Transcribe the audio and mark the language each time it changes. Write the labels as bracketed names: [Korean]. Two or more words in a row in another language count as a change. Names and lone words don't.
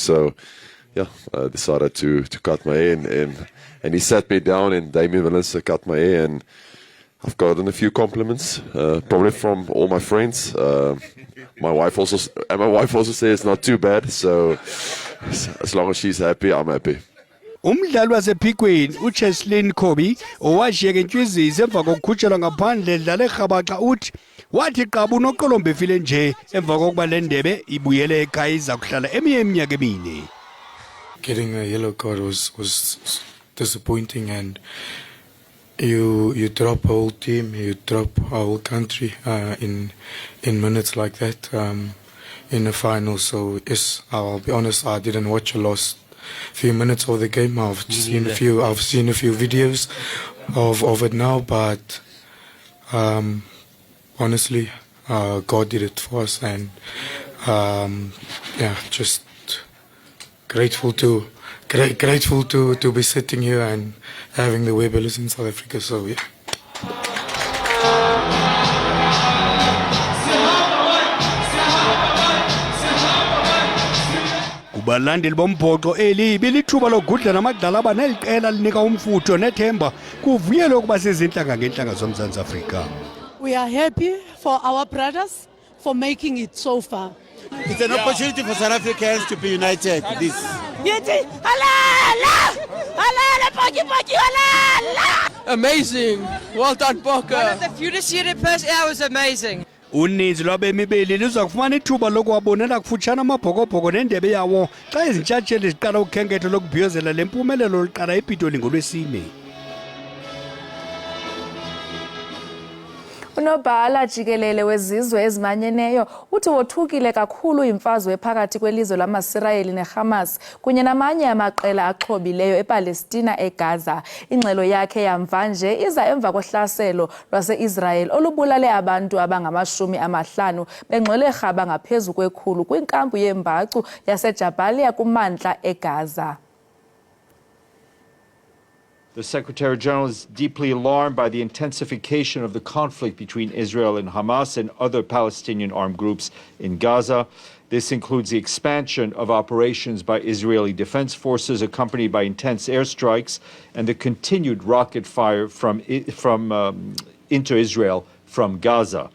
[English] So yeah, I decided to cut my hair, and he sat me down, and Damien Melissa cut my hair, and I've gotten a few compliments, probably from all my friends. My wife also says it's not too bad. So as long as she's happy, I'm happy. [Xhosa] Umdlali wasephikweni uCheslin Kobe owashiyeka intshwizisi emva kokukhutshelwa ngaphandle edlala eRhabaxa uthi wathi qabu unoqolombe efile nje emva kokuba le ndebe ibuyele ekhaya iza kuhlala eminye iminyaka emine. [English] Getting a yellow card was disappointing, and you drop a whole team, you drop a whole country in minutes like that in the final. So yes, I'll be honest, I didn't watch the last few minutes of the game. I've seen a few videos of it now, but honestly, God did it for us, and just grateful to be sitting here and having the Webellers in South Africa. So yeah. [Xhosa] Kubalandeli bombhoxo eli bilithuba lokudla namadlala abaneliqela linika umfutho nethemba kuvuyelwe ukuba sezinhlanga ngenhlanga zoMzantsi Afrika. [English] We are happy for our brothers for making it so far. It's an opportunity for South Africans to be united. This. Amazing. Well done, Bokke. One of the fewest Europeans was amazing. [Xhosa] Uninzi lwabemi beli liza kufumana ithuba lokuwabonela kufutshane amabhokobhoko nendebe yawo xa izintshatsheli ziqala ukhenketho lokubhiyozela le mpumelelo liqala ePitoli ngolwesine. Unobhala Jikelele wezizwe ezimanyeneyo uthi wothukile kakhulu imfazwe phakathi kwelizwe lamaSirayeli neHamas kunye namanye amaqela axhobileyo ePalestina eGaza. Ingxelo yakhe yamva nje iza emva kohlaselo lwase-Israel olubulale abantu abangama-50 bengxele rhaba ngaphezu kwekhulu kwinkampu yembacu yaseJabalia kumantla eGaza. [English] The Secretary General is deeply alarmed by the intensification of the conflict between Israel and Hamas and other Palestinian armed groups in Gaza. This includes the expansion of operations by Israeli defense forces accompanied by intense airstrikes and the continued rocket fire into Israel from Gaza.